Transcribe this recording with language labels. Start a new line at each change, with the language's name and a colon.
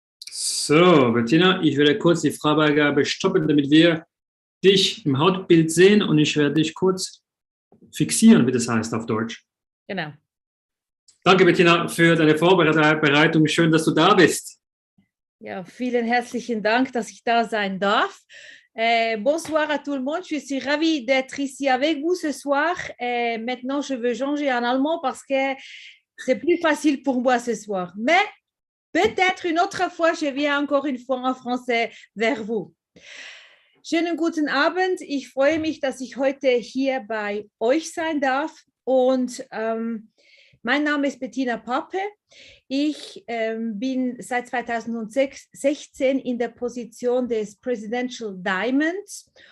German: So, Bettina, ich werde kurz die Freigabe stoppen, damit wir dich im Hautbild sehen und ich werde dich kurz fixieren, wie das heißt auf Deutsch. Genau. Danke, Bettina, für deine Vorbereitung. Schön, dass du da bist. Ja, vielen herzlichen Dank, dass ich da sein darf.
French: Bonsoir à tout le monde. Je suis ravie d'être ici avec vous ce soir. Maintenant, je veux changer en allemand parce que c'est plus facile pour moi ce soir. Mais peut-être une autre fois, je viens encore une fois en français vers vous.
German: Schönen guten Abend. Ich freue mich, dass ich heute hier bei euch sein darf. Und mein Name ist Bettina Pape. Ich bin seit 2016 in der Position des Presidential Diamonds.